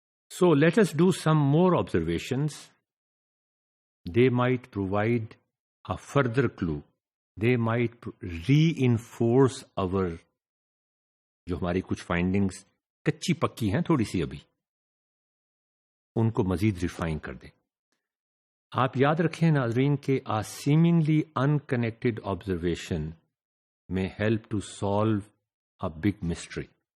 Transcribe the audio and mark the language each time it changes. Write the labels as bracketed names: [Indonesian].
[English] So let us do some more observations. They might provide a further clue. They might reinforce our [Urdu] جو ہماری کچھ findings کچی پکی ہیں تھوڑی سی ابھی، ان کو مزید ریفائن کر دیں. آپ یاد رکھیں ناظرین کہ [English] a seemingly unconnected observation may help to solve a big mystery.